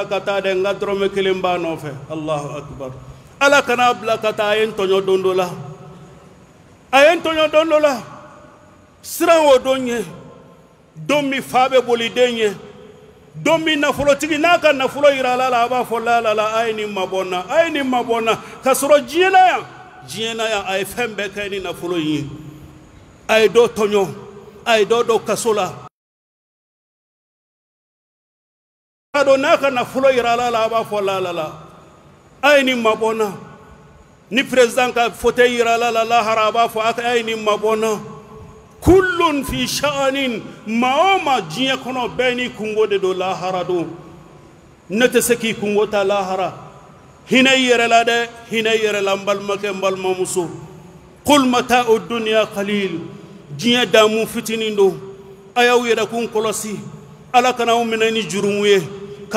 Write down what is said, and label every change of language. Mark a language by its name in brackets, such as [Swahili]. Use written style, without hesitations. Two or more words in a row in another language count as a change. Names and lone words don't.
[Bambara] ka taa dɛ n ka dɔrɔmɛ kelen b'a nɔfɛ [Arabic] الله أكبر [Bambara] ala kana bila ka taa a ye n tɔɲɔ don dɔ la a ye n tɔɲɔ don dɔ la siran o don ye don min fa bɛ boli den ye don min nafolotigi n'a ka nafolo yira ala la a b'a fɔ la a ye nin mabɔ n na a ye nin mabɔ n na ka sɔrɔ diɲɛ na yan a ye fɛn bɛɛ kɛ ni nafolo in ye a ye dɔ tɔɲɔ a ye dɔ don kaso la a don n'a ka nafolo yira ala la a b'a fɔ la a ye nin mabɔ n na ni président ka fauteuil yira ala la lahara a b'a fɔ a ye nin mabɔ n na [Arabic] كل في شأن ما [Bambara] o maa diɲɛ kɔnɔ bɛɛ ni kungo de don lahara don ne tɛ se k'i kungo ta lahara hinɛ i yɛrɛ la dɛ hinɛ i yɛrɛ la n balimakɛ n balimamuso [Arabic] قل متاع الدنيا قليل [Bambara] diɲɛ daamu fitinin don a y'aw yɛrɛkun kɔlɔsi ala kana aw minɛ ni jurumu ye ka